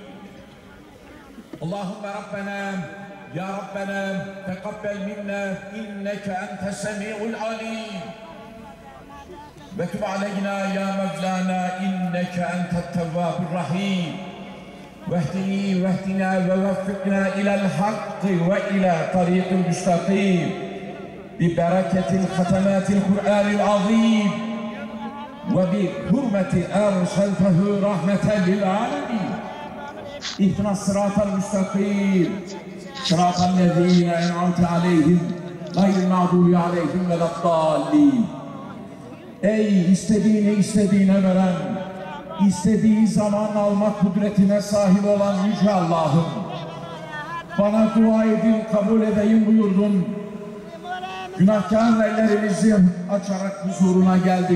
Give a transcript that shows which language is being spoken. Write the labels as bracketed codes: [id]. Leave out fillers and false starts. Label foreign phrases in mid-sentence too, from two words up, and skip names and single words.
[ar] اللهم ربنا يا ربنا تقبل منا إنك أنت السميع العليم وتب علينا يا مولانا إنك أنت التواب الرحيم واهدنا ووفقنا إلى الحق وإلى طريق المستقيم ببركة الختمات القرآن العظيم وبحرمة أرسلته رحمة للعالمين. اهدنا الصراط المستقيم صراط الذين أنعمت عليهم غير المغضوب عليهم ولا الضالين. [tr] Ey istediğine veren, istediği zaman almak kudretine sahip olan Yüce Allah'ım, bana dua edin, kabul edeyim buyurdun. Günahkar ellerimizi açarak huzuruna geldik.